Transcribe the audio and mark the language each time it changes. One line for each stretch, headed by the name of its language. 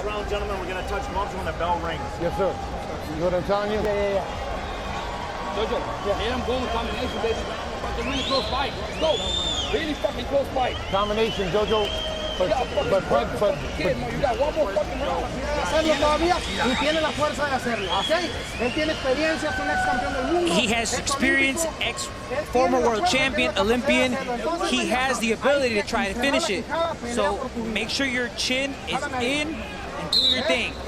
English: Last round, gentlemen, we're going to touch gloves when the bell rings. Yes, sir. You know what I'm telling you? Yeah. Jojo, let him go in combination, baby. Fucking really close fight. Let's go. Really fucking close fight. Combination, Jojo. Kid, no, you got one more fucking round.
Spanish: Hacerlo todavía y tiene la fuerza de hacerlo, ¿ok? Él tiene experiencia, es un ex campeón del mundo.
English: He has experience, former world champion, Olympian. He has the ability to try to finish it. So make sure your chin is in and do your thing.